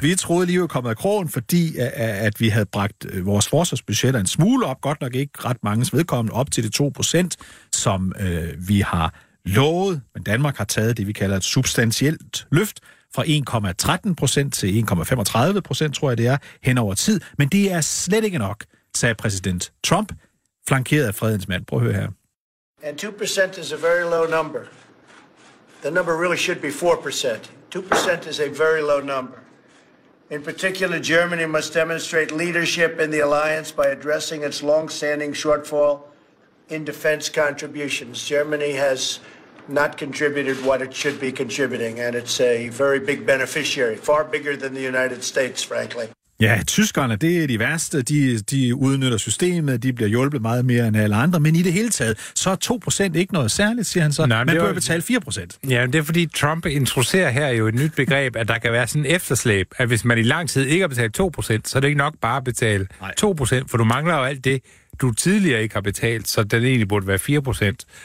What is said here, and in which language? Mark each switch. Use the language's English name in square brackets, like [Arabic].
[Danish] Vi troede lige, vi var kommet af krogen, fordi at vi havde bragt vores forsvarsbudgetter en smule op, godt nok ikke ret mange vedkommende, op til de 2%, som vi har lovet, men Danmark har taget det, vi kalder et substantielt løft fra 1,13% til 1,35%, tror jeg det er, hen over tid. Men det er slet ikke nok, sagde præsident Trump, flankeret af fredens mand. Prøv at høre her. [English] And 2% is a very low number. The number really should be 4%. 2% is a very low number. In particular, Germany must demonstrate leadership in the alliance by addressing its long-standing shortfall in defense contributions. Germany has not contributed what it should be contributing, and it's a very big beneficiary, far bigger than the United States, frankly. [Danish] Ja, tyskerne, det er de værste. De udnytter systemet, de bliver hjulpet meget mere end alle andre, men i det hele taget, så er 2% ikke noget særligt, siger han så. Nej, man bør betale 4%. Ja, det er fordi Trump introducerer her jo et nyt begreb, at der kan være sådan en efterslæb, at hvis man i lang tid ikke har betalt 2%, så er det ikke nok bare at betale 2%, for du mangler jo alt det, du tidligere ikke har betalt, så den egentlig burde være 4%.